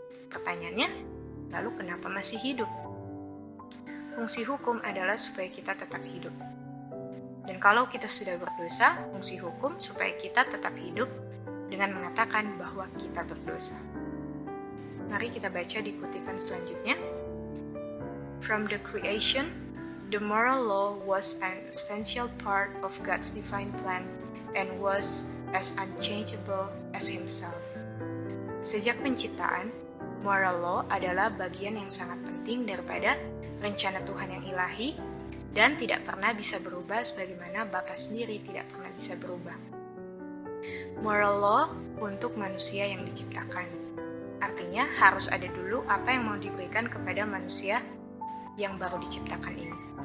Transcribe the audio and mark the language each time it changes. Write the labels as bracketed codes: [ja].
[id] Pertanyaannya, lalu kenapa masih hidup? Fungsi hukum adalah supaya kita tetap hidup. Dan kalau kita sudah berdosa, fungsi hukum supaya kita tetap hidup dengan mengatakan bahwa kita berdosa. Mari kita baca di kutipan selanjutnya. [en] From the creation, the moral law was an essential part of God's divine plan and was as unchangeable as Himself. [id] Sejak penciptaan, moral law adalah bagian yang sangat penting daripada rencana Tuhan yang ilahi dan tidak pernah bisa berubah sebagaimana Bapa sendiri tidak pernah bisa berubah. Moral law untuk manusia yang diciptakan. Artinya harus ada dulu apa yang mau diberikan kepada manusia yang baru diciptakan ini.